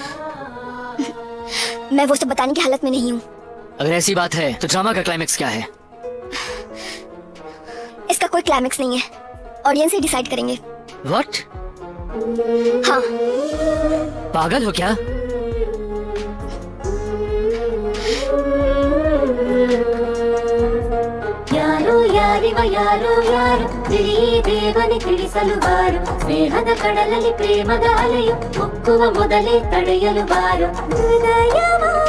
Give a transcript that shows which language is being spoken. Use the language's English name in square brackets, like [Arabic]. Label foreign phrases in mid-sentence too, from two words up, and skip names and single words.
[Hindi] मैं वो सब बताने की हालत में नहीं हूँ। अगर ऐसी बात है तो ड्रामा का क्लाइमेक्स क्या है? इसका कोई क्लाइमेक्स नहीं है, ऑडियंस ही डिसाइड करेंगे। व्हाट? हाँ। पागल हो क्या? [Kannada] ಯಾರು ಯಾರಿವ ಯಾರು ಯಾರು ತಿಳಿ ದೇವನಿ ತಿಳಿಸಲು ಬಾರು ಸ್ನೇಹದ ಕಡಲಲ್ಲಿ ಪ್ರೇಮದ ಅಲೆಯು ಮುಕ್ಕುವ ಮೊದಲೇ ತಡೆಯಲು ಬಾರು ಹೃದಯವ